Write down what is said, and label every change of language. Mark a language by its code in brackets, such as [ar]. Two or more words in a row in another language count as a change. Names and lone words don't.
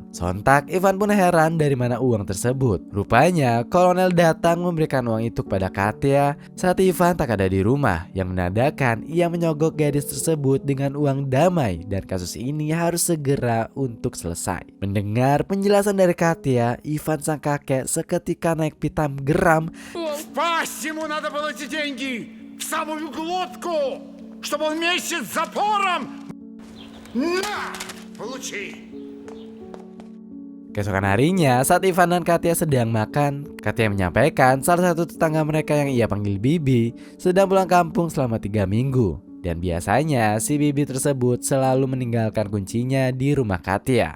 [id] Sontak, Ivan pun heran dari mana uang tersebut. Rupanya, kolonel datang memberikan uang itu kepada Katya saat Ivan tak ada di rumah, yang menandakan ia menyogok gadis tersebut dengan uang damai dan kasus ini harus segera untuk selesai. Mendengar penjelasan dari Katya, Ivan sang kakek seketika naik pitam geram. [ru] В пасть ему надо было эти деньги! В самую глотку! Чтобы он вместе с запором! На! Получи! [id] Keesokan harinya, saat Ivan dan Katya sedang makan, Katya menyampaikan salah satu tetangga mereka yang ia panggil Bibi sedang pulang kampung selama 3 minggu. Dan biasanya si Bibi tersebut selalu meninggalkan kuncinya di rumah Katya.